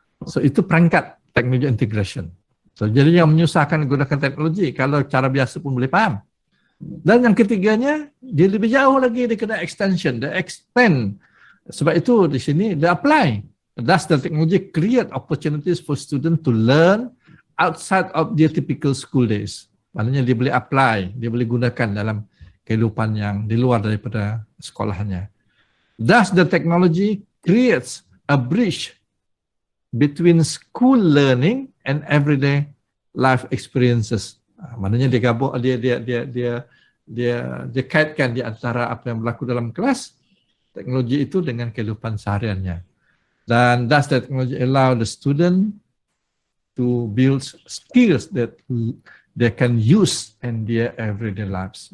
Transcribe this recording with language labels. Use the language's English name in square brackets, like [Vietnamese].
[Malay] So itu perangkat teknologi integration. So jadi yang menyusahkan gunakan teknologi, kalau cara biasa pun boleh faham. Dan yang ketiganya, dia lebih jauh lagi, dia kena extension, dia extend. Sebab itu di sini dia apply. [English] Thus the technology create opportunities for students to learn outside of their typical school days. [Malay] Maknanya dia boleh apply, dia boleh gunakan dalam kehidupan yang di luar daripada sekolahnya. [English] Thus the technology creates a bridge between school learning and everyday life experiences. [Malay] Maknanya dia gabung, dia kaitkan di antara apa yang berlaku dalam kelas, teknologi itu dengan kehidupan sehariannya. [English] Dan thus the technology allow the student to build skills that they can use in their everyday lives.